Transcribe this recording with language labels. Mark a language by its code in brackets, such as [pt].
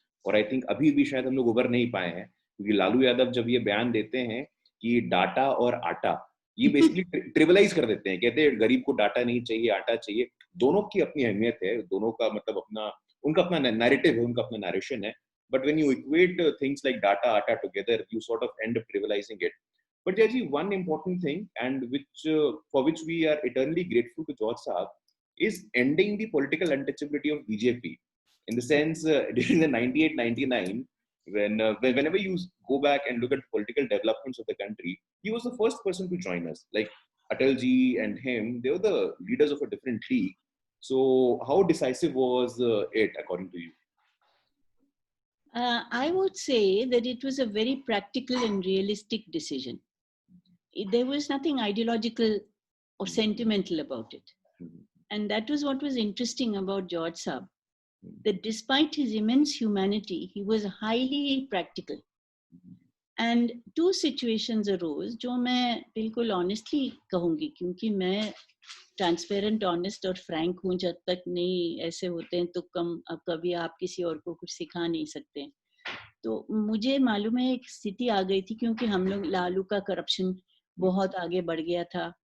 [hi] और [en] I think [hi] अभी भी शायद हम लोग उभर नहीं पाए हैं, क्योंकि लालू यादव जब ये बयान देते हैं कि डाटा और आटा, ये बेसिकली ट्रिवलाइज कर देते हैं. कहते हैं गरीब को डाटा नहीं चाहिए, आटा चाहिए. दोनों की अपनी अहमियत है, दोनों का मतलब अपना, उनका अपना नैरेटिव है, उनका अपना नरेशन है. [en] But when you equate things like data, atta together, you sort of end up trivialising it. But Jaji, one important thing, and for which we are eternally grateful to George Saab, is ending the political untouchability of BJP. In the sense, during the 98-99, whenever you go back and look at political developments of the country, he was the first person to join us. Like Atalji and him, they were the leaders of a different league. So, how decisive was it, according to you? I would say that it was a very practical and realistic decision. There was nothing ideological or sentimental about it. And that was what was interesting about George Saab, that despite his immense humanity, he was highly practical. And two situations arose, [hi] जो मैं बिल्कुल honestly कहूँगी, क्योंकि मैं transparent, honest और Frank हूँ. जब तक नहीं ऐसे होते हैं तो कभी आप किसी और को कुछ सिखा नहीं सकते. तो मुझे मालूम है एक स्थिति आ गई थी, क्योंकि हम लोग, लालू का करप्शन बहुत आगे बढ़ गया था.